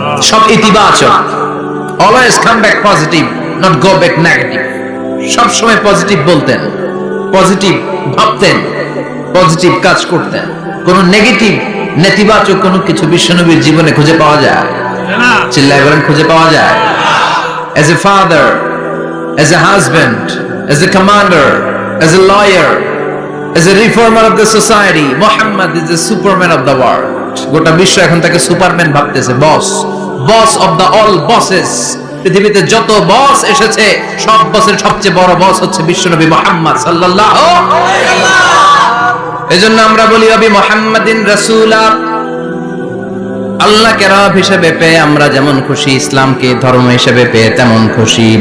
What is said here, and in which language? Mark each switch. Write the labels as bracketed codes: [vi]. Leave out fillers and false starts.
[bn] সব ইতিবাচক, [en] Always come back positive, not go back negative. [bn] সব সময় পজিটিভ বলতেন, পজিটিভ ভাবতেন, পজিটিভ কাজ করতেন। কোন নেগেটিভ, নেতিবাচক কোনো কিছু বিশ্বনবীর জীবনে খুঁজে পাওয়া যায় না। চিল্লায় বলেন খুঁজে পাওয়া যায়? [en] As a father, as a husband, as a commander, as a lawyer, as a reformer of the society, Muhammad is the superman of the world. [bn] গোটা বিশ্ব এখন তাকে সুপারম্যান ভাবতেছে, বস, [en] Boss of the all bosses. [bn] পৃথিবীতে যত বস এসেছে, সব বসের সবচেয়ে বড় বস হচ্ছে বিশ্বনবী মুহাম্মদ সাল্লাল্লাহু আলাইহি ওয়াসাল্লাম। এজন্য আমরা বলি নবী মুহাম্মাদিন রাসূলা, আল্লাহকে রব হিসেবে পেয়ে আমরা যেমন খুশি, ইসলামকে ধর্ম হিসেবে পেয়ে তেমন খুশি।